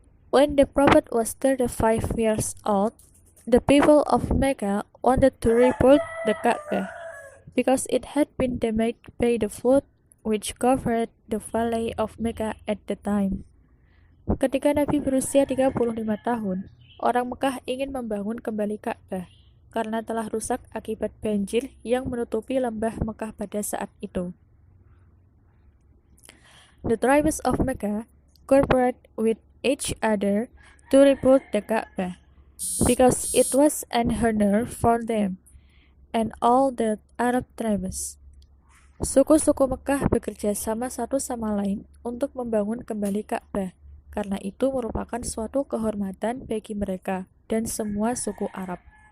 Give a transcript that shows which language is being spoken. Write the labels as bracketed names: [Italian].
[English] When the Prophet was 35 years old, the people of Mecca wanted to rebuild the Kaabah because it had been damaged by the flood which covered the valley of Mecca at the time. [Indonesian] Ketika Nabi berusia 35 tahun, orang Mekah ingin membangun kembali Ka'bah karena telah rusak akibat banjir yang menutupi lembah Mekah pada saat itu. [English] The tribes of Mecca cooperate with each other to rebuild the Ka'bah because it was an honor for them and all the Arab tribes. [Indonesian] Suku-suku Mekah bekerja sama satu sama lain untuk membangun kembali Ka'bah karena itu merupakan suatu kehormatan bagi mereka dan semua suku Arab.